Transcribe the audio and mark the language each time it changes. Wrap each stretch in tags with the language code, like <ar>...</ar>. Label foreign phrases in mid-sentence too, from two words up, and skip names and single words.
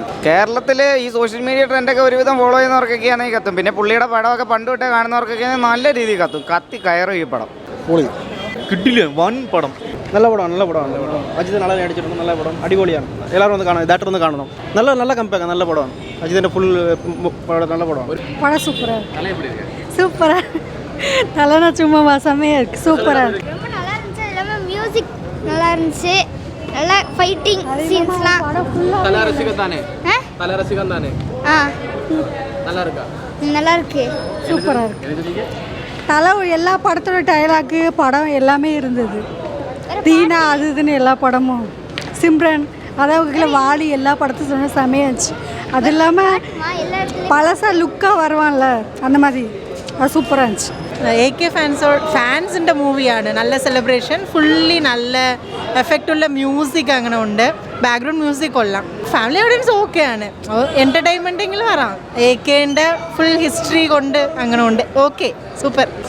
<ml>കേരളത്തിൽ ഈ</ml> <en>social media trendഒക്കെ</en> <ml>ഒരുവിധം ഫോളോ ചെയ്യുന്നവർക്കൊക്കെയാണെങ്കിൽ കത്തും. പിന്നെ പുള്ളിയുടെ പടമൊക്കെ പണ്ട് തൊട്ടേ കാണുന്നവർക്കൊക്കെ നല്ല രീതിയിൽ കത്തും. കത്തി കയറും ഈ പടം. കിട്ടില്ല. വൻ പടം. നല്ല പടമാണ്. അജിത്ത് നാളെ അടിച്ചിട്ടുണ്ട്. നല്ല പടം. അടിപൊളിയാണ്. എല്ലാവരും ഒന്ന് കാണണം. ഇതായിട്ട് ഒന്ന് കാണണം. നല്ല കമ്പാക്ക്. നല്ല പടമാണ്. അജിത്തിൻ്റെ ഫുൾ നല്ല പടമാണ്.</ml> <ta>படம் சூப்பரா நல்லா சும்மா செம்மையா இருக்கு. சூப்பரா இருக்கு. ரொம்ப நல்லா இருந்துச்சு. எல்லாமே மியூசிக் நல்லா இருந்துச்சு. நல்லா</ta> <en>fighting scenesலாம்</en> <ta>தல ரசிகன் தானே. நல்லா இருக்கு. சூப்பரா இருக்கு. தலை எல்லா படத்தோட டயலாக்கு படம் எல்லாமே இருந்தது. தீனா அது இதுன்னு எல்லா படமும். சிம்ரன் அதாவது வாலி எல்லா படத்தையும் சொன்ன செமையாச்சு. அது இல்லாமல் பழசா லுக்காக வருவான்ல அந்த மாதிரி அது சூப்பராக இருந்துச்சு.</ta> <ml>AK ഫാൻസിൻ്റെ മൂവിയാണ്. നല്ല സെലിബ്രേഷൻ, ഫുള്ളി നല്ല എഫക്റ്റുള്ള മ്യൂസിക് അങ്ങനെ ഉണ്ട്.</ml> <en>background music</en> <ml>കൊള്ളാം.</ml> <en>family audience</en> <ml>ഓക്കെയാണ്. എൻ്റർടൈൻമെൻറ്റെങ്കിലും വരാം. AKൻ്റെ</ml> <en>full history</en> <ml>കൊണ്ട് അങ്ങനെ ഉണ്ട്. ഓക്കെ, സൂപ്പർ.</ml>